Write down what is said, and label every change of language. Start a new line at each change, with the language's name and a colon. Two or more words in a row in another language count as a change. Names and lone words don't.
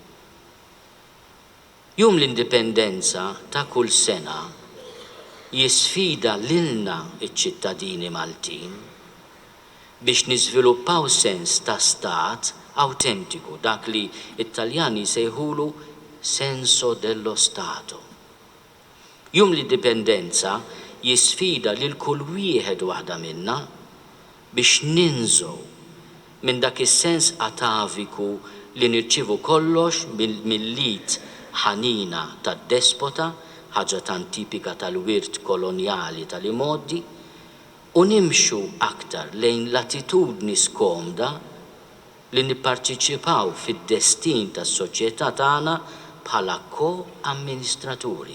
Maltese: Jum l-indipendenza ta' kull sena jisfida lilna iċ-ċittadini Maltin biex niżviluppaw sens ta' stat autentiku, dak li Italjani sejħulu
Italian: senso dello Stato.
Maltese: Jum l-indipendenza jisfida lil kull wieħed waħda minna biex ninżu minn dak is-sens ataviku li nirċivu kollox mill-lit ħanina tad-despota, ħaġa tan tipika tal-wirt kolonjali tal-imoddi, u nimxu aktar lejn l-attitudni skomda li nipparteċipaw fid-destin tas-soċjetà tagħna bħala ko-amministraturi.